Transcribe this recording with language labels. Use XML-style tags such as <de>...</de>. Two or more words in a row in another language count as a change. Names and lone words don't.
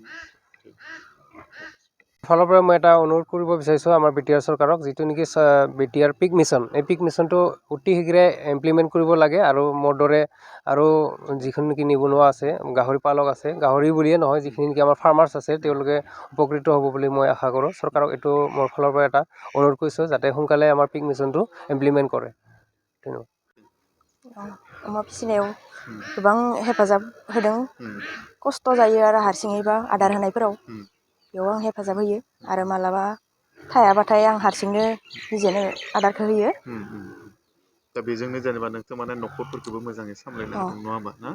<as>ফালৰ পৰা মই এটা অনুৰোধ কৰিব বিচাৰিছোঁ আমাৰ বিটিআৰ চৰকাৰক যিটো নেকি বিটিআৰ পিক মিছন এই পিক মিছনটো অতি শীঘ্ৰে ইমপ্লিমেণ্ট কৰিব লাগে আৰু মোৰ দৰে আৰু যিখিনি নেকি নিবনুৱা আছে গাহৰি পালক আছে গাহৰি বুলিয়ে নহয় যিখিনি নেকি আমাৰ ফাৰ্মাৰ্ছ আছে তেওঁলোকে উপকৃত হ'ব বুলি মই আশা কৰোঁ চৰকাৰক এইটো মোৰ ফালৰ পৰা এটা অনুৰোধ কৰিছোঁ যাতে সোনকালে আমাৰ পিক মিছনটো ইমপ্লিমেণ্ট কৰে ধন্যবাদ</as> <brx>अमा फिसिनायाव गोबां हेफाजाब होदों खस्थ' जायो आरो हारसिङैबा आदार होनायफोराव बेयाव आं हेफाजाब होयो आरो मालाबा थायाबाथाय आं हारसिंनो निजेनो आदारखौ होयो दा बेजोंनो जेनेबा नोंथ' माने न'खरफोरखौबो मोजाङै सामलायनो हादों नङा होमबा ना</brx>